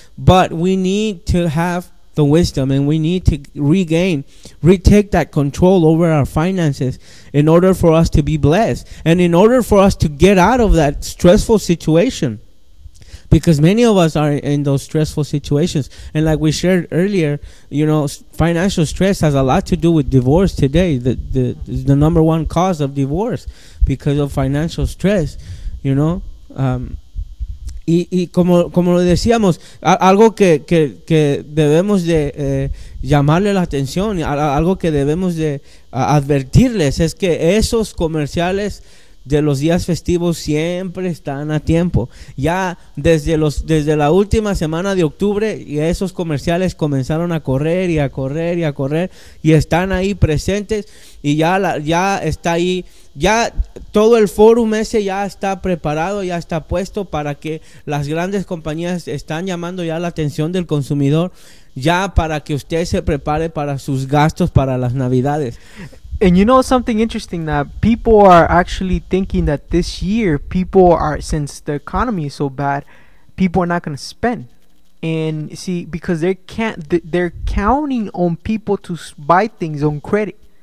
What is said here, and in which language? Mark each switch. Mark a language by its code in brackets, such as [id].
[en] But we need to have the wisdom, and we need to retake that control over our finances in order for us to be blessed and in order for us to get out of that stressful situation, because many of us are in those stressful situations. And like we shared earlier, you know, financial stress has a lot to do with divorce today. The number one cause of divorce because of financial stress, you know. [es] Y como lo decíamos, algo que debemos de llamarle la atención, algo que debemos de advertirles, es que esos comerciales de los días festivos siempre están a tiempo. Ya desde la última semana de octubre, y esos comerciales comenzaron a correr y a correr y a correr, y están ahí presentes, y ya está ahí. Ya todo el forum ese ya está preparado, ya está puesto para que las grandes compañías están llamando ya la atención del consumidor, ya para que usted se prepare para sus gastos para las Navidades. [en] And you know something interesting, that people are actually thinking that this year, since the economy is so bad, people are not going to spend. And see, because they're counting on people to buy things on credit.